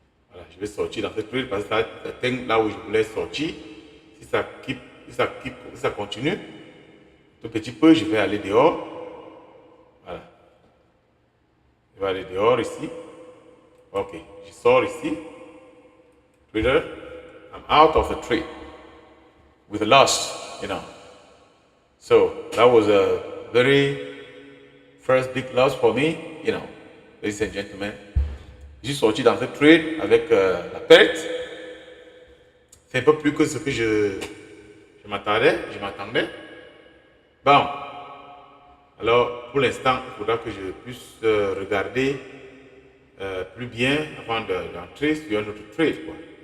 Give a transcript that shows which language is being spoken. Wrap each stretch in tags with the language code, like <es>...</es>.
<fr>Voilà, je vais sortir dans ce trade parce que ça atteint là où je voulais sortir. Si ça continue, un tout petit peu, je vais aller dehors. Voilà. Je vais aller dehors ici. Ok, je sors ici.</fr> <en>Trader, I'm out of the trade with a loss, you know. So that was a very first big loss for me, you know, ladies and gentlemen.</en> <fr>J'ai sorti dans ce trade avec la perte. C'est un peu plus que ce que je m'attendais. Bon. Alors, pour l'instant, il faudra que je puisse regarder plus bien avant d'entrer sur un autre trade, quoi.</fr>